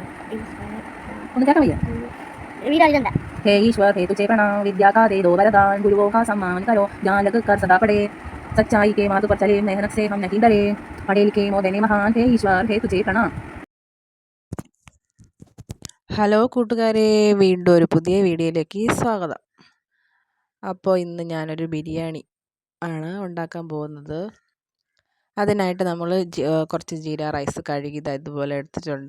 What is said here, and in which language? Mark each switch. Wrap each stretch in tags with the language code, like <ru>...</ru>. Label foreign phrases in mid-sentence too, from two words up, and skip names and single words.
<ml>ഒന്ന് കേൾക്കാൻ വയ്യ.</ml> <hi>हे ईश्वर हे तुझे प्रणाम, विद्या का दे दो वरदान, गुरुओं का सम्मान करो, ज्ञान लग कर सदा पढ़े, सच्चाई के मार्ग पर चले, मेहनत से हम नहीं डरे, पढ़े लिखे मोदे महान, हे ईश्वर हे तुझे प्रणाम.</hi> <ml>ഹലോ കൂട്ടുകാരെ, വീണ്ടും ഒരു പുതിയ വീഡിയോയിലേക്ക് സ്വാഗതം. അപ്പോൾ ഇന്ന് ഞാനൊരു ബിരിയാണി ആണ് ഉണ്ടാക്കാൻ പോകുന്നത്. അതിനായിട്ട് നമ്മൾ കുറച്ച് ജീര റൈസ് കഴുകി ഇതുപോലെ എടുത്തിട്ടുണ്ട്.</ml>